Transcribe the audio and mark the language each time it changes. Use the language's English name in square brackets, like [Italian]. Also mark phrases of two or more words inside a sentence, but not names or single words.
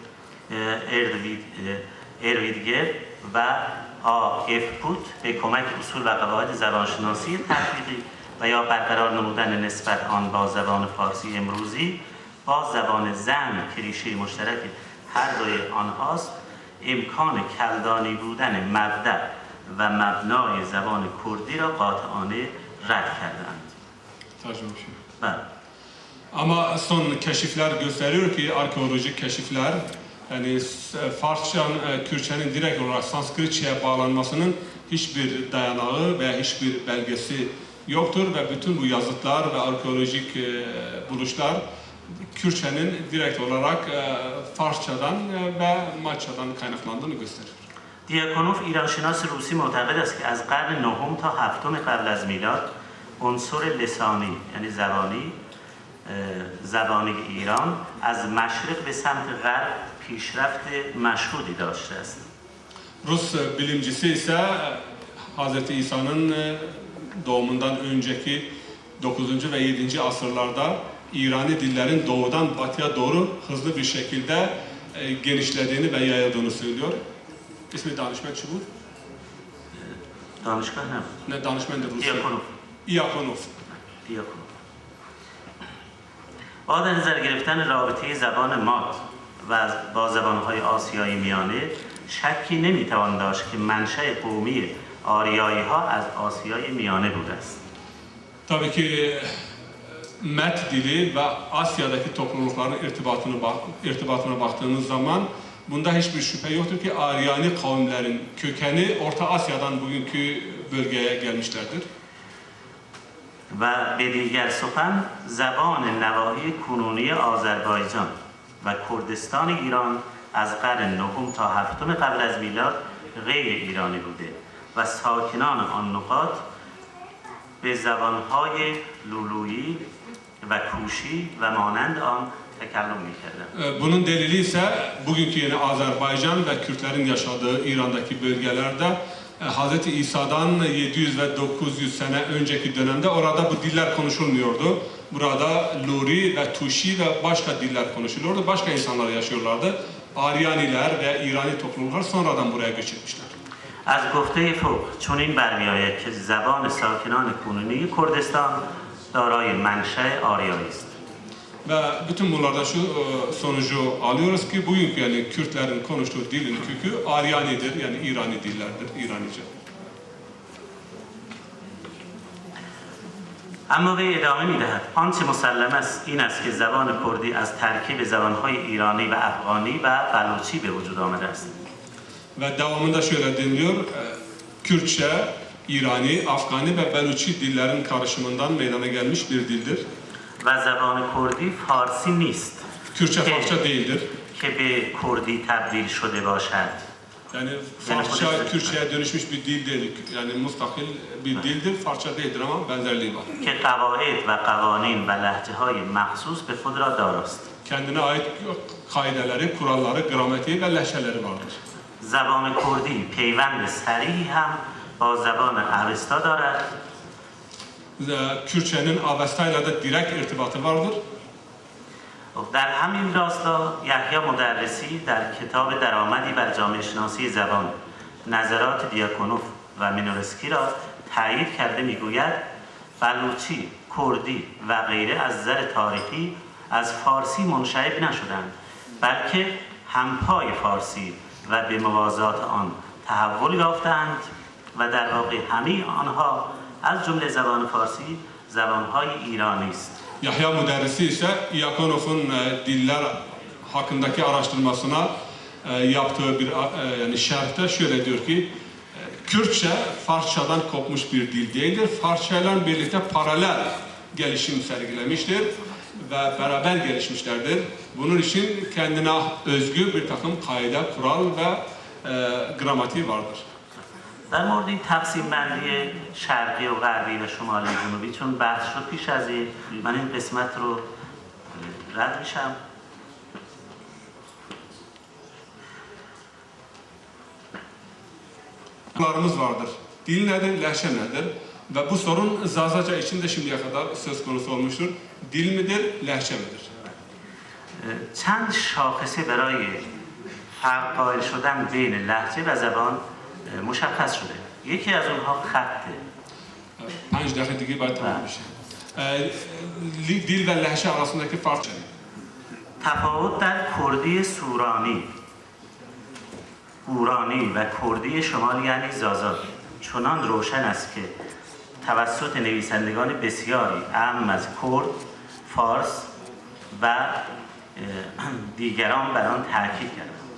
[Persian] ارویدگر و آف پوت به کمک اصول و قواعد زبانشناسی تطبیقی و یا برقرار نمودن نسبت آن با زبان فارسی امروزی با زبان زن که ریشه مشترک هر دوی آنهاست امکان کلدانی بودن مبدأ و مبنای زبان کردی را قاطعانه رد kerdand. [Turkish] Ama son keşifler gösteriyor ki arkeolojik keşifler yani Farsça'nın, Kürtçenin direkt olarak Sanskritçe'ye bağlanmasının hiçbir dayanağı veya hiçbir belgesi yoktur ve bütün bu yazıtlar ve arkeolojik buluşlar Kürtçenin direkt olarak Farsçadan ve Maççadan kaynaklandığını gösterir. [Persian] دیاکونوف ایرانشناس روسی معتقد است که از قرن نهم تا هفتم قبل از میلاد عنصر لسانی یعنی زبانی ایران از مشرق به سمت غرب پیشرفت مشهودی داشته است. [Turkish] Rus bilimcisi ise Hz. İsa'nın doğumundan önceki 9. ve 7. asırlarda İrani dillerin doğudan batıya doğru hızlı bir şekilde genişlediğini ve yayıldığını söylüyor. İsmi danışman çubuğu? [Persian] دانشگاه [Turkish] Ne danışman da Rusya? [Persian] دیاکونوف. با در نظر گرفتن رابطه زبان ماد و با زبانهای آسیایی میانه شکی نمیتوان داشت که منشأ قومی آریایی ها از آسیای میانه بوده است. [Turkish] Tabii ki Met dili ve Asya'daki toplulukların irtibatına baktığımız zaman bunda hiçbir şüphe yoktur ki Aryani kavimlerin kökeni Orta Asya'dan bugünkü bölgeye gelmişlerdir. [Persian] و به دیگر سخن زبان نواحی کنونی آذربایجان و کردستان ایران از قرن نهم تا هفتم قبل از میلاد غیر ایرانی بوده و ساکنان آن نقاط به زبانهای لولویی و کوشی و مانند آن تکلم می‌کردند. [Turkish] Bunun delili ise bugünkü yeni Azerbaycan ve Kürtlerin yaşadığı İran'daki bölgelerde Hz. İsa'dan 700 ve 900 sene önceki dönemde orada bu diller konuşulmuyordu. Burada Luri ve Tuşi ve başka diller konuşuluyordu. Başka insanlar yaşıyorlardı. Aryaniler ve İrani topluluklar sonradan buraya göç etmişler. [Persian] از گفته فوق چنین برمی‌آید که زبان ساکنان کنونی کردستان دارای منشأ آریایی است. [Turkish] Ve bütün bunlardan şu sonucu alıyoruz ki bugünkü yani Kürtlerin konuştuğu dilin kökü Aryanidir yani İrani dillerdir, İranice. [Persian] اما وی ادامه می‌دهد آنچه مسلم است این است که زبان کردی از ترکیب زبان‌های ایرانی و افغانی و بلوچی به وجود آمده است. [Turkish] Ve devamında şöyle deniliyor, Kürtçe, İrani, Afgani ve Beluçi dillerin karışımından meydana gelmiş bir dildir. [Persian] و زبان کردی فارسی نیست [Turkish] Kürtçe Farsça değildir. [Persian] که به کردی تبدیل شده باشد. [Turkish] Yani Farsça Kürtçe'ye dönüşmüş bir dil değil. Yani mustakil bir dildir. Farsça değildir ama benzerliği var. [Persian] که قواعد و قوانین و لهجه‌های مخصوص به خود را داراست. [Turkish] Kendine ait kaideleri, kuralları, gramatiği ve lehçeleri vardır. [Persian] زبان کردی پیوند صریحی هم با زبان اوستا دارد. [Turkish] Kürtçenin Avesta'yla da direkt irtibatı vardır. [Persian] در همین راستا یحیی مدرسی در کتاب درآمدی بر جامعه شناسی زبان نظرات دیاکونوف و مینورسکی را تایید کرده میگوید بلوچی، کردی و غیره از نظر تاریخی از فارسی منشعب نشدند بلکه همپای فارسی و به موازات آن تحول یافتند و در واقع همه آنها از جمله زبان فارسی زبانهای ایرانی است. [Turkish] Yahya Müderrisi ise Iakonov'un diller hakkındaki araştırmasına yaptığı bir yani şerhte şöyle diyor ki Kürtçe Farsçadan kopmuş bir dil değildir. Farsça ile birlikte paralel gelişim sergilemiştir ve beraber gelişmişlerdir. Bunun için kendine özgü bir takım kaide, kural ve gramatiği vardır. [Persian] در مورد این تقسیم بندی شرقی و غربی و شمالی و جنوبی چون بحث شد پیش از این من این قسمت رو رد میشم. [Turkish] Sorunlarımız vardır. Dil nedir, lehçe nedir? Ve bu sorun Zazaca için de şimdiye kadar söz konusu olmuştur. Dil midir, lehçe midir? [Persian] چند شاخصه برای فرق قائل شدن بین لهجه و زبان مشخص شده. یکی از اونها خطه. 5 dakika دیگه باید تمام بشه. [Turkish] Dil ve lehçe arasındaki fark. [Persian] تفاوت در کردی سورانی، اورانی و کردی شمال یعنی زازا چنان روشن است که توسط نویسندگان بسیاری اهم از کرد، فارس و دیگران بر آن تاکید کردند.